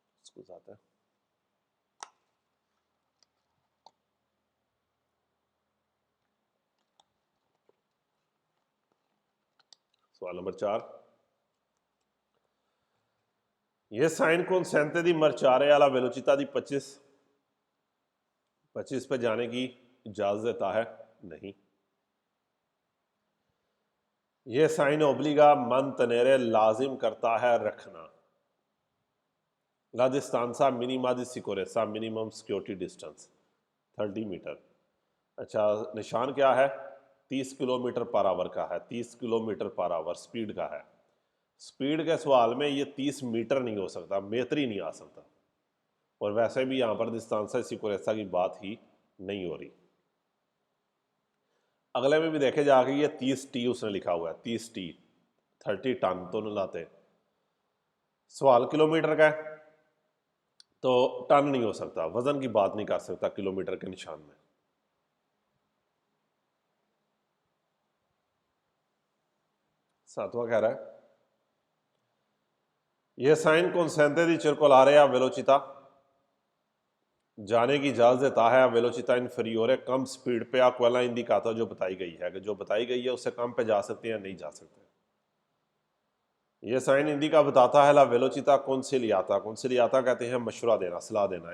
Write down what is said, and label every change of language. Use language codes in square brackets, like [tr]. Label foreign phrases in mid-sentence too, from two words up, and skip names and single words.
[hi] उसको आता है। सवाल नंबर 4, ये साइन [it] consente di marciare alla velocità di [hi] 25 पे जाने की इजाजत देता है? नहीं। ये साइन [it] obbliga mantenere [hi] लाजिम करता है रखना। [it] La distanza minima di sicurezza [en] minimum security distance [it] 30 मीटर। [hi] अच्छा, निशान क्या है? 30 किलोमीटर पर आवर का है। 30 किलोमीटर पर आवर स्पीड का है। स्पीड के सवाल में ये 30 मीटर नहीं हो सकता, मीटर ही नहीं आ सकता। और वैसे भी यहाँ पर डिस्टेंस सिक्योरेसा की बात ही नहीं हो रही। अगले में भी देखे जाके ये 30 टी उसने लिखा हुआ है, 30 टी 30 टन तो नहीं लाते। सवाल किलोमीटर का है तो टन नहीं हो सकता, वजन की बात नहीं कर सकता किलोमीटर के निशान में। सातवां कह रहा है यह साइन [it] consente di circolare a velocità [hi] जाने की इजाजत देता है [it] velocità inferiore [hi] कम स्पीड पे [it] aquella indicata [hi] जो बताई गई है कि जो बताई गई है उससे कम पे जा सकते हैं नहीं जा सकते। ये साइन इंडिका बताता है [it] la velocità consigliata. [hi] consigliata कहते हैं मशवरा देना, सलाह देना।